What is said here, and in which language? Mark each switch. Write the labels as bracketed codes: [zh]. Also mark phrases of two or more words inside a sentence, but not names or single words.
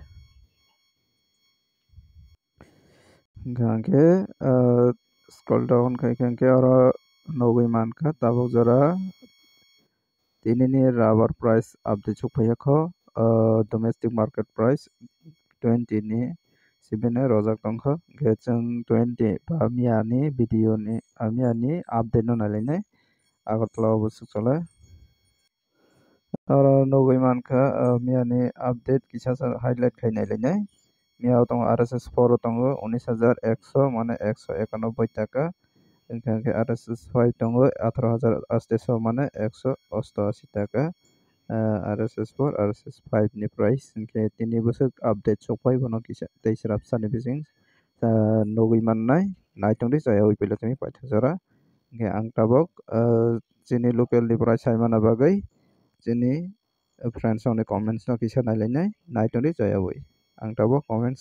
[trp] angke scroll down khaikha angke oro nogui mankha tabuk jora tinini rubber price update chukphaikha domestic market price 20 ni sibene rojak tongkha angke chung 20 ba miani video ni miani update no nalainai agartala o chukchala oro nogui mankha miani update kisa highlight khainai lainai miao tongo RSS 4 tongo 19100 [bn] মানে 191 টাকা এখানে [trp] RSS 5 tongo 18800 [bn] মানে 188 টাকা [trp] RSS 4 RSS 5 ni price ingke tini busuk update sokpai bono kisa teisrap sani bising nogui mannai naitongdi jaya pila tumi paithakjora ingke ang tabok chini local ni price haimana bagai chini friends ni comments no kisa nailainai naitongdi jaya ang tabo comments